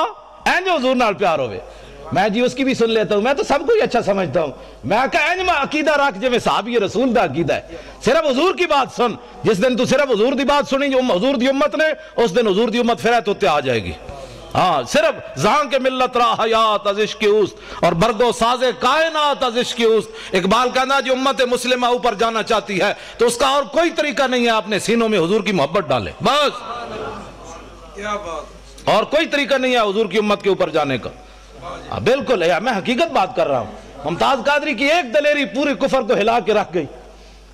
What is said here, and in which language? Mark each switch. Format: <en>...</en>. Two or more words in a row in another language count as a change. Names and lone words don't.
<pa>این جو حضور نال پیار ہوئے</pa> <ur>میں جی اس کی بھی سن لیتا ہوں، میں تو سب کو ہی اچھا سمجھتا ہوں.</ur> <pa>میں کہا این میں عقیدہ رکھ جو میں صحابی رسول دا عقیدہ ہے،</pa> <ur>صرف حضور کی بات سن.</ur> <pa>جس دن تو صرف حضور دی بات سنی جو حضور دی امت نے، اس دن حضور دی امت</pa> <ur>پھر تو آ جائے گی.</ur> <fa>ہاں صرف زان کے ملت را حیات از عشق اوست اور برگو ساز کائنات از عشق اوست.</fa> <ur>اقبال کہنا جو امت مسلمہ اوپر جانا چاہتی ہے تو اس کا اور کوئی طریقہ نہیں ہے اپنے سینوں میں حضور کی محبت ڈالے. بس کیا بات، اور کوئی طریقہ نہیں ہے حضور کی امت کے اوپر جانے کا. بالکل ہے، میں حقیقت بات کر رہا ہوں. ممتاز قادری کی ایک دلیری پورے کفر کو ہلا کے رکھ گئی.</ur>